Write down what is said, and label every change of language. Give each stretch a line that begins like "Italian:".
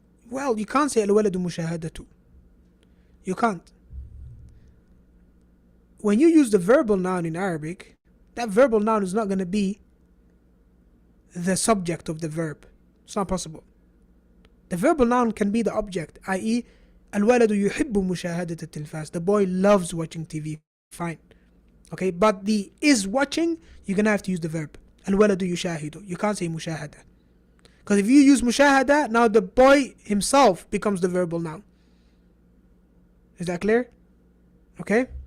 English: Well, you can't say
Arabic: الولد مشاهدة.
English: You can't. When you use the verbal noun in Arabic, that verbal noun is not going to be the subject of the verb. It's not possible. The verbal noun can be the object, i.e.
Arabic: الولد يحب مشاهدة التلفاز.
English: The boy loves watching TV. Fine. Okay, but the is watching, you're going to have to use the verb.
Arabic: الولد يشاهد.
English: You can't say مشاهدة. Because if you use مشاهدة, now the boy himself becomes the verbal noun. Is that clear? Okay.